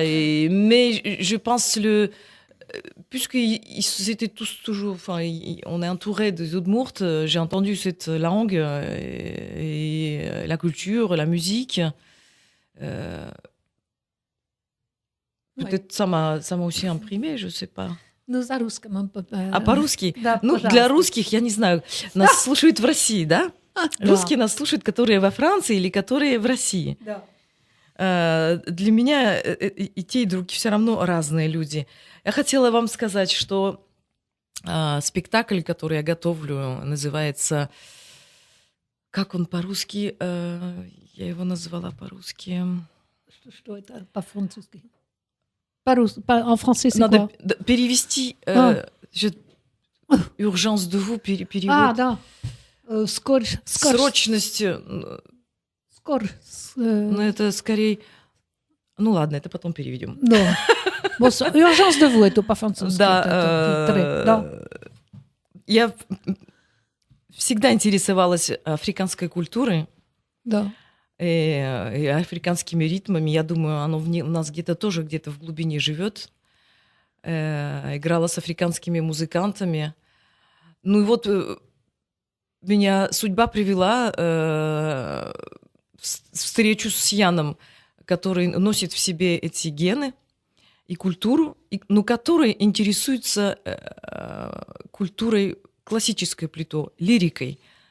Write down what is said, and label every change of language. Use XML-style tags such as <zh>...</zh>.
<fr>Mais je pense puisqu'ils étaient tous toujours, enfin, on est entouré des Udmurtes, j'ai entendu cette langue et la culture, la musique. Peut-être ça m'a aussi imprimé, je sais pas.</fr> <ru>Ну, за русском. А по-русски? Да, Ну, пожалуйста. для русских, я не знаю, нас слушают в России, да? Да. Русские нас слушают, которые во Франции или которые в России. Да. Для меня и те, и другие все равно разные люди. Я хотела вам сказать, что спектакль, который я готовлю, называется... Как он по-русски? Я его назвала по-русски. Что это по-французски?</ru> <fr>En français, c'est</fr> <ru>Надо</ru> <fr>quoi?</fr> <ru>перевести...</ru> <fr>Urgence de vous,</fr> <ru>перевод. А, да. Скоро. Срочность. Скоро. Ну, это скорее... Ну, ладно, это потом переведем. Да.</ru> <fr>Bon, urgence de vous,</fr> <ru>это по-французски. Да. Я всегда интересовалась африканской культурой. Да. И африканскими ритмами. Я думаю, оно у нас где-то тоже где-то в глубине живет. Играла с африканскими музыкантами. Ну и вот меня судьба привела в встречу с Яном, который носит в себе эти гены и культуру, но который интересуется культурой классической плюто, лирикой.</ru>